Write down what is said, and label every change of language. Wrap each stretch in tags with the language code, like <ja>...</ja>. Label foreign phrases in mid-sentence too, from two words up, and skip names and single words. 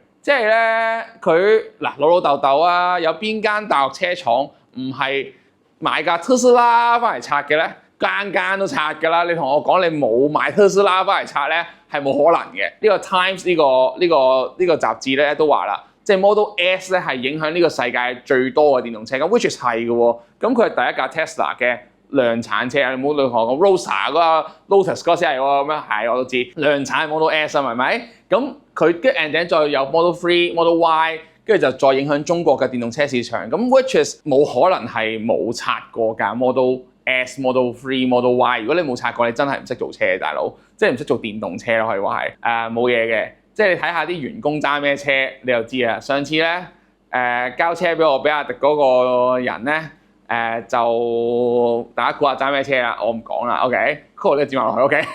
<yue>即係咧，佢嗱老豆豆啊，有邊間大陸車廠唔係買架特斯拉翻嚟拆嘅咧？間間都拆㗎啦！你同我講你冇買特斯拉翻嚟拆咧，係冇可能嘅。呢個 Times 呢個雜誌咧都話啦。即係 Model S 咧係影響呢個世界最多嘅電動車，咁</yue> <en>which is</en> <yue>係嘅喎。咁佢係第一架 Tesla 嘅量產車，你冇同我講 Roadster 嗰個 Lotus 嗰先係喎，咁樣係我都知量產 Model S 啊，係咪？咁佢跟</yue> <en>and then</en> <yue>再有 Model 3、Model Y， 跟住就再影響中國嘅電動車市場。咁</yue> <en>which is</en> <yue>冇可能係冇拆過㗎 Model S、Model 3、Model Y。如果你冇拆過，你真係唔識做車，大佬，即係唔識做電動車咯，可以話係冇嘢嘅。即係你睇下啲員工揸咩車，你就知啦。上次咧交車俾我比亞迪嗰個人咧就大家估下揸咩車啦，我唔講啦。OK，Coco 呢個接埋落去 OK。</yue>